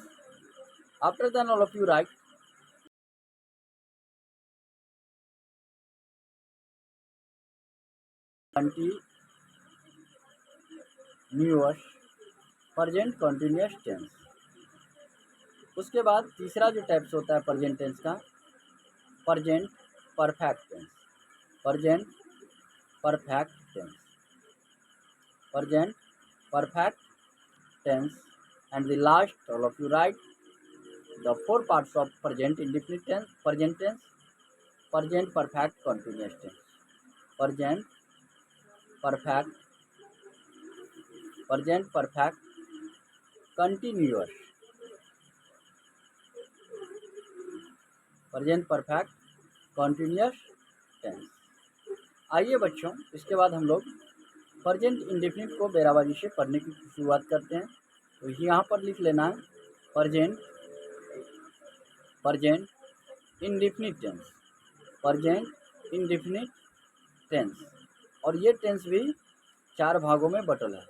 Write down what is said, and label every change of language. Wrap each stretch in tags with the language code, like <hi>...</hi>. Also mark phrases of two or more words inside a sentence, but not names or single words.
<en>After then all of you write continuous present continuous tense.</en> <hi>उसके बाद तीसरा जो टाइप्स होता है</hi> <en>present tense</en> <hi>का,</hi> <en>present perfect tense. Present perfect tense. Present perfect tense. And the last all of you write the 4 parts of present indefinite tense, present tense, present perfect continuous tense, present perfect, present perfect continuous, present perfect continuous tense।</en> <hi>आइए बच्चों, इसके बाद हम लोग</hi> <en>present indefinite</en> <hi>को बेराबारी से पढ़ने की शुरुआत करते हैं। तो यहाँ पर लिख लेना है</hi> <en>present indefinite tense. present indefinite tense,</en> <hi>और ये टेंस भी 4 भागों में बटल है।</hi>